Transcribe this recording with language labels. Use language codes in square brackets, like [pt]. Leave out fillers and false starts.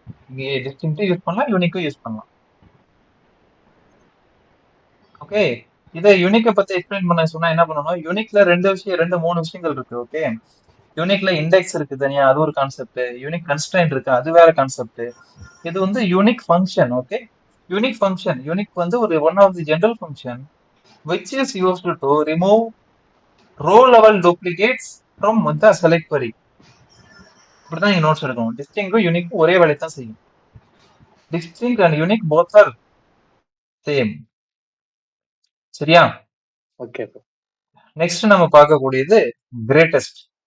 [ta] இங்கே டிஸ்டிங்கும் யூஸ் பண்ணலாம், யூனிக்கும் யூஸ் பண்ணலாம். ஓகே, இதை யூனிக்கை பத்தி எக்ஸ்பிளைன் பண்ண சொன்னா என்ன பண்ணணும், யூனிக்ல 3 விஷயங்கள் இருக்கு. ஓகே, யூனிக்ல இண்டெக்ஸ் இருக்கு தனியா, அது ஒரு கான்செப்ட். யூனிக் கன்ஸ்ட்ரைன்ட் இருக்கு, அது வேற கான்செப்ட். இது வந்து unique function. [en] Okay, unique function, unique வந்து ஒரு one of the general function which is used to remove row level duplicates from the select query. [ta] இப்படிதான் நீங்க நோட்ஸ் எடுக்கணும். டிஸ்டிங்கும் யூனிக்கும் ஒரே வேலையை தான் செய்யும். [en] Distinct and unique both are same. [ta] சரியா? ஓகே. நெக்ஸ்ட் நம்ம பார்க்கக்கூடியது கிரேட்டஸ்ட்.